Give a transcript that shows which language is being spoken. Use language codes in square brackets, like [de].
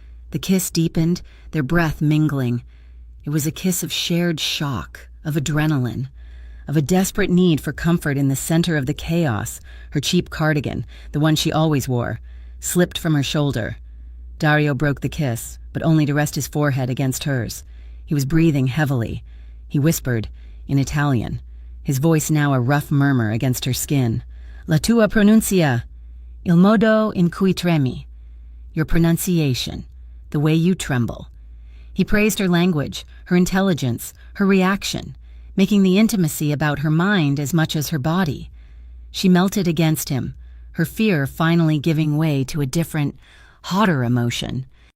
[en] The kiss deepened, their breath mingling. It was a kiss of shared shock, of adrenaline, of a desperate need for comfort in the center of the chaos. Her cheap cardigan, the one she always wore, slipped from her shoulder. Dario broke the kiss, but only to rest his forehead against hers. He was breathing heavily. He whispered, in Italian, his voice now a rough murmur against her skin. [it] "La tua pronuncia, il modo in cui tremi." [en] Your pronunciation, the way you tremble. He praised her language, her intelligence, her reaction, making the intimacy about her mind as much as her body. She melted against him, her fear finally giving way to a different, hotter emotion.